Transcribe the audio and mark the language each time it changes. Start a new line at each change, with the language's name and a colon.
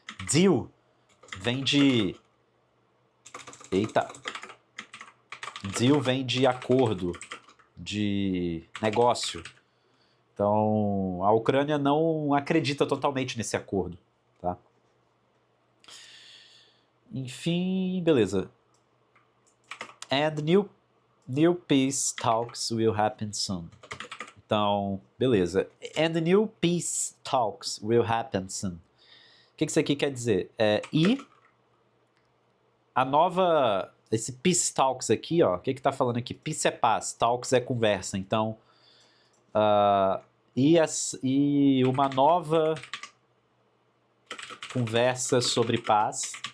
Portuguese: Deal vem de... Eita. Deal vem de acordo, de negócio. Então, a Ucrânia não acredita totalmente nesse acordo, tá? Enfim, beleza.
English: And new peace talks will happen soon.
Portuguese: Então, beleza.
English: And new peace talks will happen soon.
Portuguese: O que isso aqui quer dizer? E a nova... Esse peace talks aqui, ó. O que tá falando aqui? Peace é paz, talks é conversa. Então, e uma nova conversa sobre paz.